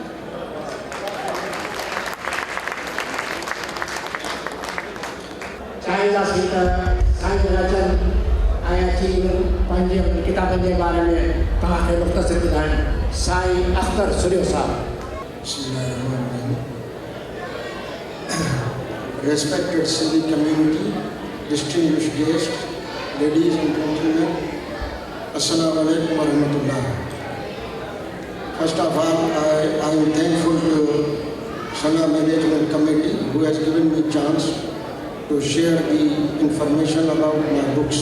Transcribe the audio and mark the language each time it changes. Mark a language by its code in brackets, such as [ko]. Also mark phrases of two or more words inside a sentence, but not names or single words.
[sd] चाहींदासीं त साईं रचन ऐं अची पंहिंजी किताबनि जे बारे में तव्हांखे मुख़्तसिर ॿुधाइनि साईं अख्तर सुरियो साहब [en] Respected Sindhi community, distinguished guests, ladies and gentlemen, [ar] السلام عليكم و رحمة الله. [en] First of all, I am thankful to Sana Management Committee who has given me chance to share the information about my books.